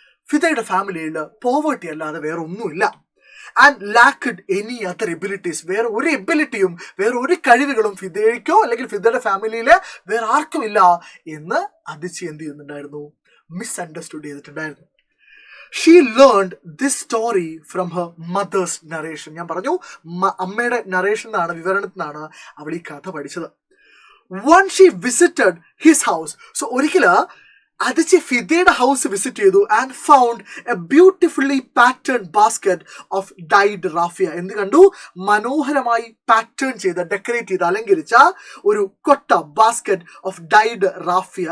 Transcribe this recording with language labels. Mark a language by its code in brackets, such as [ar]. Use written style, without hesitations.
[ml] ഫിദയുടെ ഫാമിലിയിൽ പോവർട്ടി അല്ലാതെ വേറെ ഒന്നുമില്ല. [en] And lacked any other abilities. [ml] വേറെ ഒരു എബിലിറ്റിയും വേറെ ഒരു കഴിവുകളും ഫിദയ്ക്കോ അല്ലെങ്കിൽ ഫിദയുടെ ഫാമിലിയിലെ വേറെ ആർക്കും ഇല്ല എന്ന് അതിച്ചി എന്ത് ചെയ്യുന്നുണ്ടായിരുന്നു? മിസ്അണ്ടർസ്റ്റുഡ് ചെയ്തിട്ടുണ്ടായിരുന്നു. [en] She learned this story from her mother's narration. [ml] ഞാൻ പറഞ്ഞു, അമ്മയുടെ നറേഷൻ എന്നാണ്, വിവരണത്തിൽ നിന്നാണ് അവൾ ഈ കഥ പഠിച്ചത്. [en] Once she visited his house. So [ml] ഒരിക്കല് അതിച്ച് ഫിദയുടെ ഹൗസ് വിസിറ്റ് ചെയ്തു [en] And found a beautifully pattern basket of dyed raffia. [ml] എന്ത് കണ്ടു? മനോഹരമായി പാറ്റേൺ ചെയ്ത, ഡെക്കറേറ്റ് ചെയ്ത്, അലങ്കരിച്ച ഒരു കൊട്ട, [en] Basket of dyed raffia.